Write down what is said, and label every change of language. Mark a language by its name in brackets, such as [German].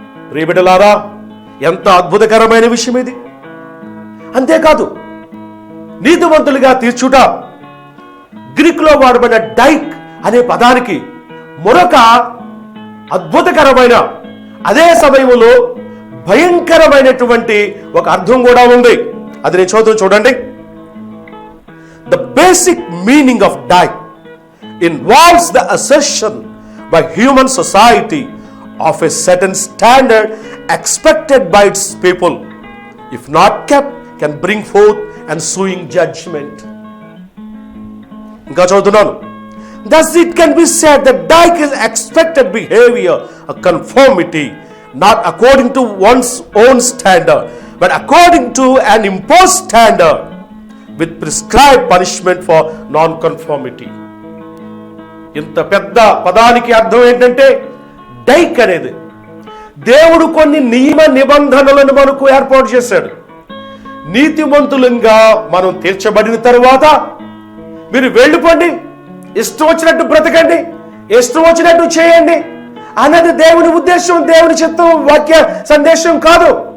[Telugu] ప్రియబిడ్డలారా, ఎంత అద్భుతకరమైన విషయం ఇది. అంతేకాదు, నీతివంతులుగా తీర్చుట, గ్రీక్ లో వాడబడిన డైక్ అనే పదానికి మరొక అద్భుతకరమైన, అదే సమయంలో భయంకరమైనటువంటి ఒక అర్థం కూడా ఉంది. అది నేను చదువుతాను, చూడండి. [English] The basic meaning of die involves the assertion by human society of a certain standard expected by its people, if not kept, can bring forth ensuing judgment. [Telugu] ఇంకా చదువుతున్నాను. [English] Thus it can be said that dying is expected behavior, a conformity, not according to one's own standard, but according to an imposed standard. with prescribed punishment for non-conformity. [Telugu] ఇంత పెద్ద పదానికి అర్థం ఏంటంటే డైక్ అనేది దేవుడు కొన్ని నియమ నిబంధనలను మనకు ఏర్పాటు చేశాడు. నీతిమంతులంగా మనం తీర్చబడిన తరువాత మీరు వెళ్ళిపోండి, ఇష్టం వచ్చినట్టు బ్రతకండి, ఇష్టం వచ్చినట్టు చేయండి అన్నది దేవుని ఉద్దేశం, దేవుని చిత్తం, వాక్య సందేశం కాదు.